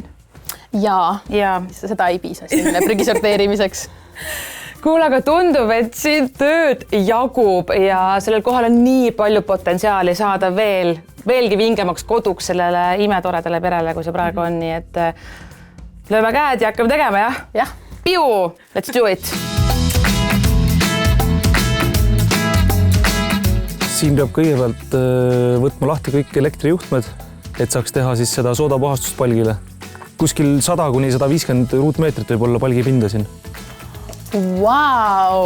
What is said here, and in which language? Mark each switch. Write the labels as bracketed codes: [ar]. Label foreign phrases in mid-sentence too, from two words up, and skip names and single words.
[et] Ja seda ei piisa sinne prügi sorteerimiseks. Kuule, aga tundub, et siin tööd jagub ja sellel kohal on nii palju potentsiaali saada veelgi vingemaks koduks sellele imetoredale perele, kui see praegu on, nii et lööme käed ja hakkame tegema, jah? Jah. Piu! [en] Let's do it! [et] Siin peab kõigepealt võtma lahti kõik elektrijuhtmed, et saaks teha siis seda soodapuhastust palgile. Kuskil 100–150 ruutmeetrit võib olla palgi pinda siin. Wow!